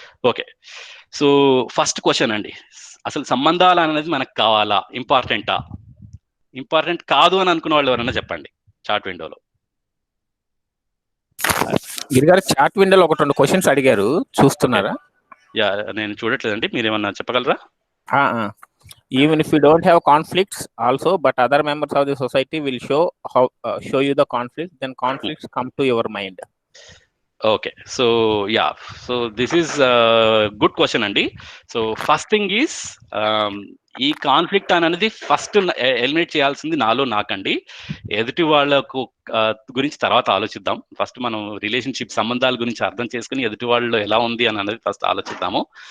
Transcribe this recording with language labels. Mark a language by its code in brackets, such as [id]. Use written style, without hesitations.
[te] Okay, so first question అండి, అసలు సంబంధాలు అనేది మనకు కావాలా, ఇంపార్టెంటా? ఇంపార్టెంట్ కాదు అని అనుకున్న వాళ్ళు ఎవరైనా చెప్పండి చాట్ విండోలో. గిరిగారు చాట్ విండోలో ఒక 2 క్వశ్చన్స్ అడిగారు, చూస్తున్నారా? యా, నేను చూడట్లేదండి, మీరేమన్నా చెప్పగలరా? [en] Even if you don't have conflicts also, but other members of the society will show you the conflict, then conflicts come to your mind. Okay, so yeah, so this is a good question అండి. So first thing is [te] ఈ conflict అనేది first eliminate చేయాల్సింది నాకండి. ఎదుటి వాళ్ళకు గురించి తర్వాత ఆలోచిద్దాం. First మనం రిలేషన్షిప్ సంబంధాల గురించి అర్థం చేసుకుని ఎదుటి వాళ్ళు ఎలా ఉంది అని అనేది ఫస్ట్ ఆలోచిద్దాము.